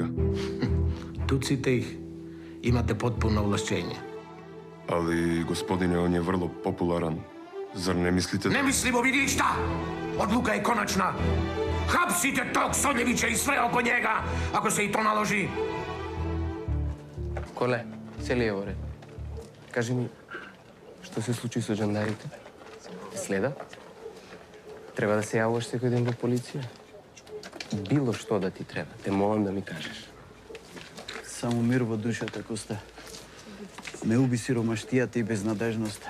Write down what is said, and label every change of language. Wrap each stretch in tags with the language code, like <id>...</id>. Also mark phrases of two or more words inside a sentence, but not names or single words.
<sr>Tucite ih. Imate potpuno ovlašćenje. Ali, gospodine, on je vrlo popularan. Zar ne mislite da... Ne mislimo, vidi šta! Odluka je konačna. Hapsite tog Soljevića i sve oko njega, ako se i to naloži.</sr> <mk>Коле, се ли е во ред? Кажи ми, што се случи со жандарите? Следа? Треба да се јавуваш секој ден во полиција? Било што да ти треба, те молам да ми кажеш. Само мир во душата, Коста. Ме уби сиромаштијата и безнадежноста.</mk>